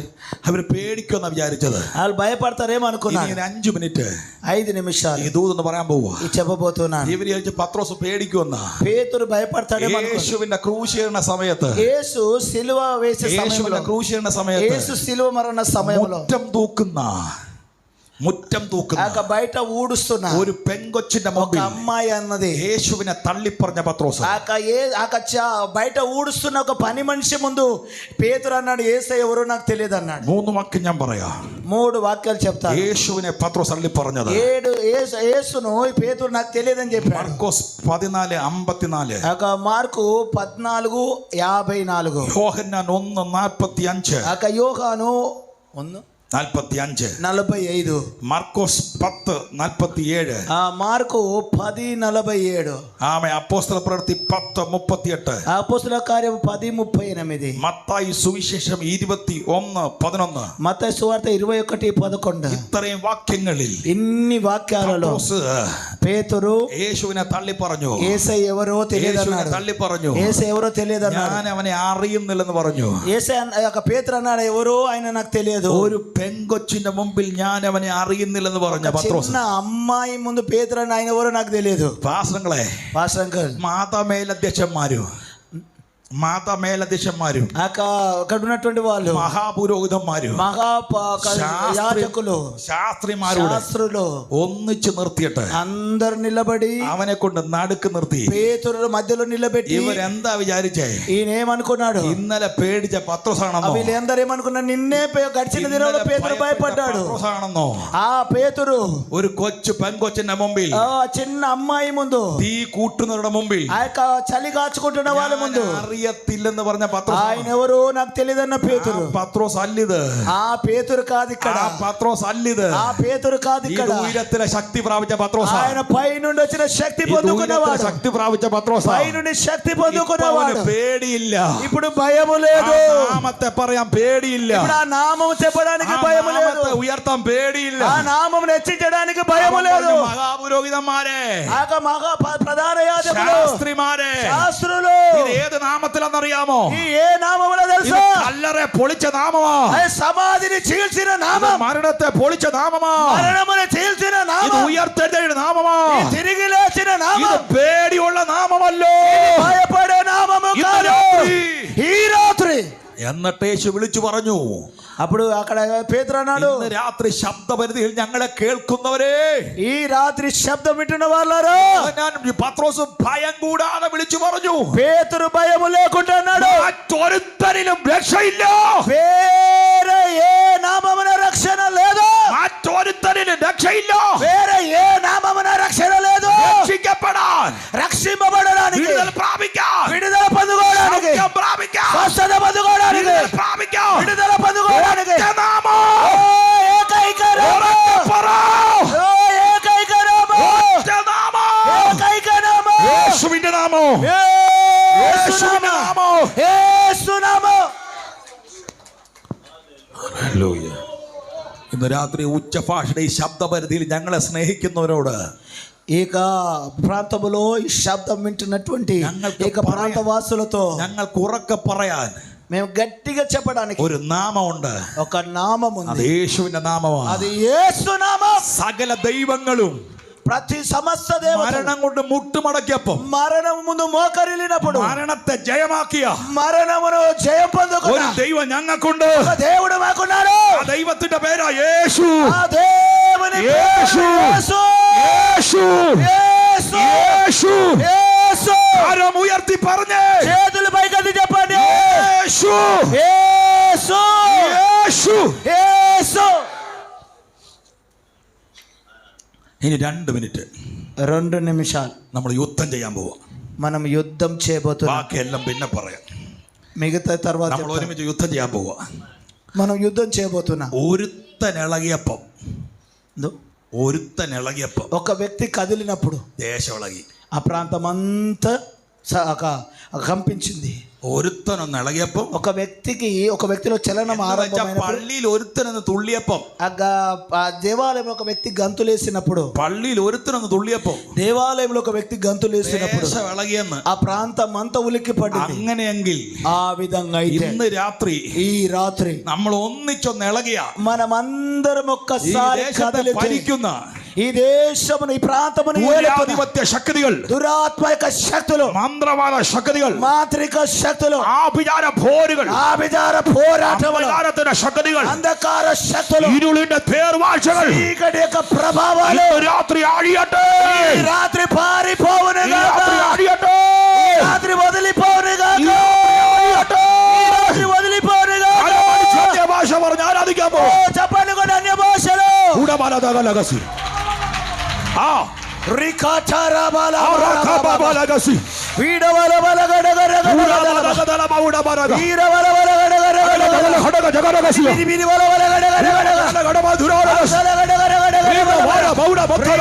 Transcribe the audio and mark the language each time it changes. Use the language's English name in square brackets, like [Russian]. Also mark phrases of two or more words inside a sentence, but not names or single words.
[Malayalam] അവര് പേടിക്കുമെന്നാ വിചാരിച്ചത്. [Telugu] వాళ్ళు భయపడతారేమో అనుకున్నాడు. [Malayalam] 5 മിനിറ്റ് [Telugu] 5 నిమిషాలు [Malayalam] ഈ ദൂതെന്ന് പറയാൻ പോവാ. [Telugu] ఈ చెప్పబోతున్నాను. [Malayalam] ഇവര് വിചാരിച്ചു പത്രോസ് പേടിക്കുമെന്നാ. [Telugu] పేతురు భయపడతాడేమో అనుకున్నాడు. [Malayalam] യേശുവിന്റെ ക്രൂശീകരണ സമയത്ത്, [Telugu] యేసు సిలువ వేసే సమయంలో, [Malayalam] ക്രൂശീകരണ സമയത്ത് [Telugu] యేసు సిలువ మరణ సమయంలో [Malayalam] മുറ്റം തൂക്കുന്ന [Telugu] బయట ఊడుస్తున్న [Malayalam] ഒരു പെങ്കൊച്ചിന്റെ മുമ്പിൽ [Telugu] అమ్మాయి అన్నది [Malayalam] യേശുവിനെ തള്ളിപ്പറഞ്ഞ പത്രോസ്, [Telugu] బయట ఊడుస్తున్న ఒక పని మనిషి ముందు పేతురు అన్నాడు, యేసయ్య ఎవరో నాకు తెలియదు అన్నాడు. [Malayalam] 3 వాక్యం ഞാൻ പറയാ. [Telugu] 3 వాక్యాలు చెప్తాను. [Malayalam] യേശുവിനെ പത്രോസ് തള്ളിപ്പറഞ്ഞത്, [Telugu] యేసును పేతురు నాకు తెలియదని చెప్పాడు. [Malayalam] മാർക്കോസ് 14:54, [Telugu] మార్కు 14:54, [Malayalam] യോഹന്നാൻ 1:45, [Telugu] యోహాను 1:45, [Malayalam] മാർക്കോസ് 10:47, [Telugu] మార్కు 10:47, [Malayalam] ആമേൻ. അപ്പോസ്തല പ്രവൃത്തി 10:38, [Telugu] అపోస్తలుల కార్యం 10:38, [Malayalam] മത്തായി സുവിശേഷം 21:11, [Telugu] మత్తయి సువార్త 21:11. [Malayalam] ഇത്രയും വാക്യങ്ങളിൽ [Telugu] ఇన్ని వాక్యాలలో పేతురు [Malayalam] യേശുവിനെ തള്ളി പറഞ്ഞു, [Telugu] యేసయ్య ఎవరో తెలియదన్నాడు. [Malayalam] തള്ളി പറഞ്ഞു, [Telugu] యేసయ్య ఎవరో తెలియదన్నాడు. [Malayalam] ഞാൻ അവനെ അറിയുന്നില്ലെന്ന് പറഞ്ഞു. [Telugu] యేసయ్య పేతురు అన్నాడు, ఎవరో ఆయన నాకు తెలియదు. [Malayalam] ഒരു പെങ്കൊച്ചിന്റെ മുമ്പിൽ ഞാൻ അവനെ അറിയുന്നില്ലെന്ന് പറഞ്ഞ പത്രോസ്. [Telugu] చిన్న అమ్మాయి ముందు పేతురు అని ఆయన ఎవరో నాకు తెలియదు. [Malayalam] പാസ്റ്ററുകളെ, [Telugu] పాస్టర్ అంకుల్, [Malayalam] മാതാമേലധ്യക്ഷന്മാരും [Telugu] అక్కడ ఉన్నటువంటి వాళ్ళు [Malayalam] മഹാപുരോഹിതന്മാരും [Telugu] యాజకులు [Malayalam] ശാസ്ത്രിമാരോട് ഒന്നിച്ചു നിർത്തിയിട്ട് [Telugu] అందరు నిలబడి [Malayalam] അവനെ കൊണ്ട് നടുക്ക് നിർത്തി [Telugu] పేతురు మధ్యలో నిలబెట్టి [Malayalam] ഇവരെന്താ വിചാരിച്ചേ? [Telugu] ఈయనేమనుకున్నాడు? [Malayalam] ഇന്നലെ പേടിച്ച പത്രോസാണെന്നോ? [Telugu] వీళ్ళందరూ ఏమనుకున్నారు? నిన్నే గడిచిన దినంలో పేతురు భయపడ్డాడు. [Malayalam] പത്രോസാണെന്നോ? [Telugu] ఆ పేతురు [Malayalam] ഒരു പെങ്കൊച്ചിന്റെ മുമ്പിൽ, [Telugu] చిన్న అమ్మాయి ముందు, [Malayalam] തീ കൂട്ടുന്നവരുടെ മുമ്പിൽ, [Telugu] ఆ యొక్క చలి కాచుకుంటున్న వాళ్ళ ముందు [Malayalam] അറിയത്തില്ലെന്ന് പറഞ്ഞ പത്രോസ്. [Telugu] ఆయన ఎవరో నాకు తెలియదన్న పేతురు. [Malayalam] പത്രോസ് അല്ലിത്. [Telugu] ఆ పేతురు కాదు ఇక్కడ. [Malayalam] പത്രോസ് അല്ലിത്. [Telugu] ఆ పేతురు కాదు ఇక్కడ. [Malayalam] ഉയരത്തിലെ శక్തി പ്രാപിച്ച പത്രോസ്. [Telugu] ఆయన పై నుండి వచ్చిన శక్తి పొందుకున్నవాడు. [Malayalam] శక్తి പ്രാപിച്ച പത്രോസ്. [Telugu] పై నుండి శక్తి పొందుకున్నవాడు. [Malayalam] പേടിയില്ല. [Telugu] ఇప్పుడు భయము లేదు. [Malayalam] നാമത്തെ പറയാൻ പേടിയില്ല. [Telugu] ఇప్పుడు ఆ నామము చెప్పడానికి భయము లేదు. [Malayalam] ഉയർത്താൻ പേടിയില്ല. [Telugu] ఆ నామమును హెచ్చించడానికి భయము లేదు. [Malayalam] മഹാപുരോഹിതന്മാരെ, [Telugu] మహా ప్రధాన యాజకులు, [Malayalam] ശാസ്ത്രിമാരെ, [Telugu] శాస్త్రులు, [Malayalam] ഇത് ഏത് നാമത്തിലെന്നറിയാമോ? [Telugu] ఈ ఏ నామములో తెలుసా? [Malayalam] കല്ലറെ പൊളിച്ച നാമമാ. [Telugu] సమాధిని చీల్చిన నామం. [Malayalam] മരണത്തെ പൊളിച്ച നാമമാ. [Telugu] మరణమును చీల్చిన నామం. [Malayalam] ഇത് ഉയർത്തെഴുന്നേറ്റ നാമമാ. [Telugu] తిరిగి లేచిన నామం. [Malayalam] ഇത് പേടിയുള്ള നാമമല്ലോ. [Telugu] భయపడే నామము కాదు. ఈ రాత్రి [Malayalam] എന്നിട്ട് യേശു വിളിച്ചു പറഞ്ഞു, [Telugu] అప్పుడు అక్కడ పేతురు అన్నాడు, [Malayalam] ഇന്ന് രാത്രി ശബ്ദപരിധിയിൽ ഞങ്ങളെ കേൾക്കുന്നവരെ, [Telugu] ఈ రాత్రి శబ్దం వింటున్న వాళ్ళారా, [Malayalam] ഞാൻ പത്രോസ് ഭയം കൂടാതെ വിളിച്ചു പറഞ്ഞു, [Telugu] పేతురు భయం లేకుండా అన్నాడు, [Malayalam] മറ്റൊരുത്തരിലും രക്ഷയില്ല, [Telugu] వేరే ఏ నామమున రక్షణ లేదు, [Malayalam] മറ്റൊരുത്തരിലും രക്ഷയില്ല, [Telugu] వేరే ఏ నామమున రక్షణ లేదు, [Malayalam] രക്ഷിക്കപ്പെടാൻ, [Telugu] రక్షింపబడడానికి, [Malayalam] വിടുതൽ പ്രാപിക്കാൻ, [Telugu] విడుదల పొందుకోవడానికి, [Malayalam] സൗഖ്യം പ്രാപിക്കാൻ, [Telugu] స్వస్థత పొందుకోవడానికి, [Malayalam] വിടുതൽ പ്രാപിക്കാൻ, [Telugu] విడుదల పొందుకోవడానికి, [Malayalam] ഒറ്റ നാമം, [Telugu] ఏకైక నామం, [Malayalam] ഉറക്കെ പറ, [Telugu] ఏకైక నామం, [Malayalam] ഒറ്റ നാമം, [Telugu] ఏకైక నామం, [Malayalam] യേശുവിന്റെ നാമം, [Telugu] యేసు [Malayalam] യേശുവിന്റെ [Telugu] నామం, [Malayalam] നാമം. [Telugu] యేసు నామం. [Malayalam] ഹല്ലേലൂയ. ഇന്ന് രാത്രി ഉച്ചഭാഷയുടെ ഈ ശബ്ദപരിധിയിൽ ഞങ്ങളെ സ്നേഹിക്കുന്നവരോട്, [Telugu] ఏక ప్రాంతములో ఈ శబ్దం వింటున్నటువంటి [Malayalam] ഞങ്ങൾക്ക് [Telugu] ఏక ప్రాంత వాసులతో [Malayalam] ഞങ്ങൾക്ക് ഉറക്കെ പറയാൻ [Telugu] మేము గట్టిగా చెప్పడానికి [Malayalam] ഒരു നാമമുണ്ട്. [Telugu] ఒక నామం [Malayalam] അത് [Telugu] ఉంది, [Malayalam] യേശുവിന്റെ നാമമാണ്. [Telugu] అది యేసు నామం. [Malayalam] സകല ദൈവങ്ങളും [Telugu] ప్రతి సమస్త దేవతలు [Malayalam] മരണം കൊണ്ട് മുട്ടുമടക്കിയപ്പം [Telugu] మరణం ముందు మోకరిల్లినప్పుడు [Malayalam] മരണത്തെ ജയമാക്കിയ [Telugu] మరణమును జయం [Malayalam] ഒരു [Telugu] పొందుకున్న [Malayalam] ദൈവം ഞങ്ങൾക്കുണ്ട്. [Telugu] ఒక దేవుడు మాకున్నాడు. [Malayalam] ആ ദൈവത്തിന്റെ പേരാ യേശു. [Telugu] ఆ దేవుని పేరు యేసు. యేసు. [Malayalam] യേശു, [Telugu] యేసు. [Malayalam] യേശു. [Telugu] యేసు. [Malayalam] കരം ഉയർത്തി പറഞ്ഞേ, [Telugu] చేతులు పైకెత్తి చెప్పండి, [Malayalam] യേശു, [Telugu] యేసు. [Malayalam] യേശു. [Telugu] యేసు. [Malayalam] ഇനി 2 മിനിറ്റ് [Telugu] 2 నిమిషాలు [Malayalam] നമ്മൾ യുദ്ധം ചെയ്യാൻ പോവാ. [Telugu] మనం యుద్ధం చేయబోతున్నాం. [Malayalam] ബാക്കിയെല്ലാം പിന്നെ പറയാം. [Telugu] మిగతా తర్వాత [Malayalam] നമ്മൾ [Telugu] చెప్తాం. [Malayalam] ഒരുമിച്ച് യുദ്ധം ചെയ്യാൻ പോവാ. [Telugu] మనం యుద్ధం చేయబోతున్నాం. [Malayalam] ഒരുത്തൻ ഇളകിയപ്പം, దో. ഒരുത്തൻ ഇളകിയപ്പം [Telugu] ఒక వ్యక్తి కదిలినప్పుడు [Malayalam] ദേശം ഇളകി. [Telugu] ఆ ప్రాంతం అంతా కంపించింది. [Malayalam] ഒരുത്തനൊന്ന് ഇളകിയപ്പം, [Telugu] ఒక వ్యక్తిలో చలనం ఆరంభమైనప్పుడు, [Malayalam] പള്ളിയിൽ ഒരുത്തനൊന്ന് തുള്ളിയപ്പം, [Telugu] ఆ దేవాలయంలో ఒక వ్యక్తి గంతులేసినప్పుడు, [Malayalam] പള്ളിയിൽ ഒരുത്തനൊന്ന് തുള്ളിയപ്പം [Telugu] దేవాలయంలో ఒక వ్యక్తి గంతులేసినప్పుడు [Malayalam] ദേശം ఇളകിയെന്ന്. [Telugu] ఆ ప్రాంతం అంతా ఉలిక్కి పడింది. [Malayalam] അങ്ങനെയെങ്കിൽ [Telugu] ఆ విధంగా అయితే [Malayalam] ഇന്ന് രാത്രി [Telugu] ఈ రాత్రి [Malayalam] നമ്മൾ ഒന്നിച്ചൊന്ന് ഇളകിയ [Telugu] మనమందరం [Malayalam] ഈ [Telugu] ఒక్కసారి [Malayalam] ദേശത്തെ [Telugu] కదిలితే [Malayalam] ഭരിക്കുന്ന [Telugu] ఈ దేశమును ఈ ప్రాంతమును [Malayalam] മൂല്യാധിപത്യ శక్തികൾ, [Telugu] దురాత్మక శక్తులు, [Malayalam] മന്ത്രവാദ శక్തികൾ, [Telugu] మాంత్రిక శక్తులు, [Malayalam] ആഭിചാര പോരുകൾ, [Telugu] ఆభిచార పోరాటములు, [Malayalam] അന്ധകാരത്തിന്റെ ശക്തികൾ, [Telugu] అంధకార శక్తులు, [Malayalam] ഇരുളിന്റെ പേർവാഴ്ചകൾ [Telugu] చీకటి యొక్క ప్రభావాలు [Malayalam] ഇന്ന് രാത്രി അഴിയട്ടെ. [Telugu] ఈ రాత్రి పారిపోవును [Malayalam] ഈ [Telugu] గాక. [Malayalam] രാത്രി അഴിയട്ടെ. [Telugu] ఈ రాత్రి వదిలిపోవును గాక. [Malayalam] ഈ രാത്രി അഴിയട്ടെ. [Telugu] ఈ రాత్రి వదిలిపోవును గాక. [Malayalam] അലമാരി സത്യഭാഷ പറഞ്ഞ് ആരാധിക്കാൻ ఓ, പോകും. [Telugu] చెప్పండి కూడా అన్య భాషలు. ഉടബലതകലകസി. ആ రికాచారాబాల ആറാഖബബലകസി. వీడవలవలగడగరగ ഉടബലതകലമ వీరవలవలగడగరగ ഹടകജഗരകസി. విరివిరివలవలగడగరగ ഹടകടമധുരോരകസി. വര ബൗഡ ബത്തര.